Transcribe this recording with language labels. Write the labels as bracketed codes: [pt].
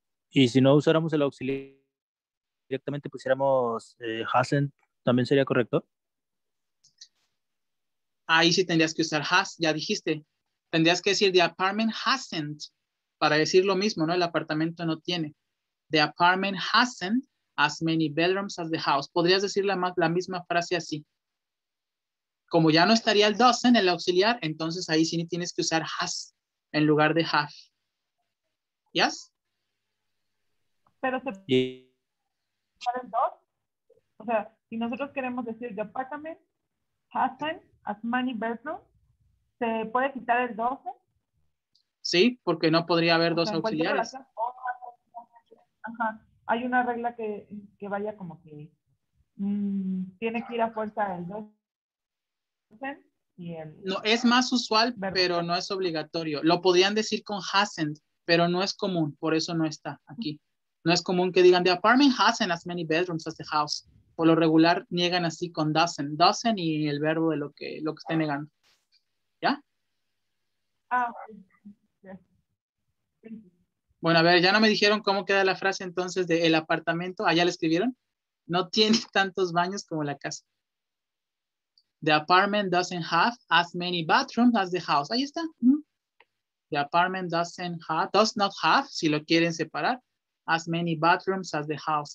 [es] Y si no usáramos el auxiliar, directamente pusiéramos hasn't, ¿también sería correcto? Ahí sí tendrías que usar has, ya dijiste. Tendrías que decir [en] the apartment hasn't, [es] para decir lo mismo, ¿no? El apartamento no tiene. [en] The apartment hasn't as many bedrooms as the house. [es] Podrías decir la misma frase así. Como ya no estaría el doesn't, el auxiliar, entonces ahí sí tienes que usar has en lugar de have. [en] ¿Yes? [es] Pero se puede el dos. O sea, si nosotros queremos decir [en] the apartment hasn't as many bedrooms, [es] ¿se puede quitar el 12? Sí, porque no podría haber dos En cualquier auxiliares. relación, ajá, hay una regla que vaya como que tiene que ir a fuerza el 12 y el... No, es más usual, pero no es obligatorio. Lo podrían decir con hasn't, pero no es común, por eso no está aquí. No es común que digan [en] the apartment hasn't as many bedrooms as the house. [es] Por lo regular niegan así con doesn't. Doesn't y el verbo de lo que esté negando. ¿Ya? [en] Ah, okay. [es] Bueno, a ver, ya no me dijeron cómo queda la frase entonces de el apartamento. ¿Allá la escribieron? No tiene tantos baños como la casa. [en] The apartment doesn't have as many bathrooms as the house. [es] Ahí está. [en] The apartment does not have, [es] si lo quieren separar, [en] as many bathrooms as the house.